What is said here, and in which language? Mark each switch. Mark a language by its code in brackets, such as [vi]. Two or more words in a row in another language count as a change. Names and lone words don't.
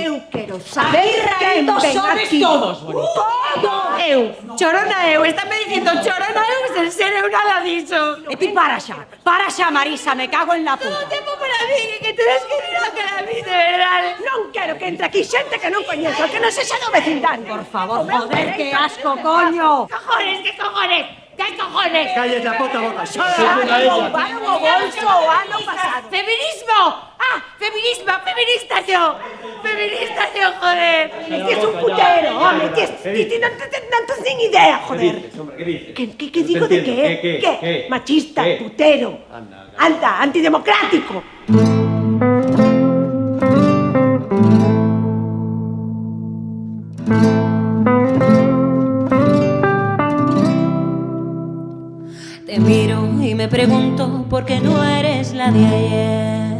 [gl] Eu quero saber quen ven aquí. todos, bonito. Todo. Eu, chorona eu, está me dicindo chorona eu sen ser eu nada diso. E ti para xa, Marisa, [es] me cago en la puta. [gl] Non tempo para mí, que tedes que ir a cara a mí, de verdade. Non quero que entre aquí xente que non coñezo, que non sexa do vecindario. [es] Por favor, joder, que asco, coño. Cojones, ¿qué cojones? ¿Qué cojones? Cállate la puta boca. [gl] Roubaron o bolso o ano pasado. [es] ¡Feminismo! ¡Ah! ¡Feminista yo! ¡Feminista yo, joder! Que es un putero, [gl] home, que non tes nin idea, joder. Que digo de que é? Que? Machista, putero. Anda, antidemocrático. [es] Te miro y me pregunto por qué no eres la de ayer.